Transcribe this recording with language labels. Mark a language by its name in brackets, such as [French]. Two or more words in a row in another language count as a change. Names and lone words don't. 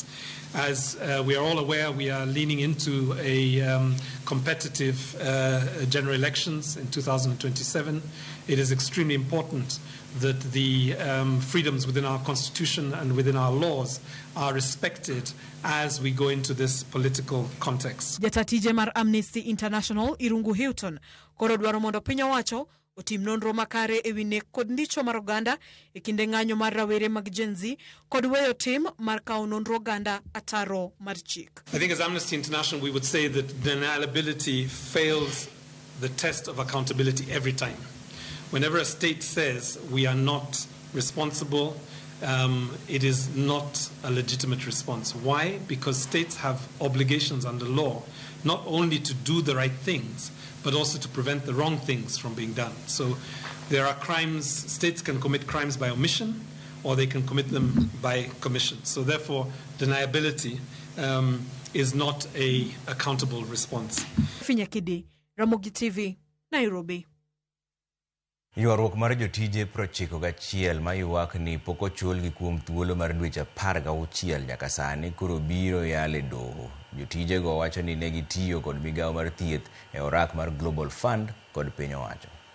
[English] As we are all aware, we are leaning into a competitive general elections in 2027. It is extremely important that the freedoms within our constitution and within our laws are respected as we go into this political context. [Luo (Kenya and Tanzania)] Jatatije mar Amnesty International Irungu Hilton koro dwaro mondo piny owacho otim nonro makare e wi nek kod ndicho mar oganda e kinde ng'anyo mar rawere mag Gen Z kod weyo tim mar kawo nonro oganda ataro mar chik. [English] I think as Amnesty International we would say that deniability fails the test of accountability every time. Whenever a state says we are not responsible, it is not a legitimate response. Why? Because states have obligations under law not only to do the right things, but also to prevent the wrong things from being done. So there are crimes, states can commit crimes by omission, or they can commit them by commission. So therefore, deniability is not a accountable response. [Luo (Kenya and Tanzania)] Finyakidi, Ramogi TV, Nairobi. Ywaruok mar jotije 91 ma ywak ni pok ochulgi kuom thuolo mar dweche 16 nyaka sani koro biro yale doho. Jotije go wacho ni ne gitiyo kod migawo mar thieth e orak mar Global Fund kod piny owacho.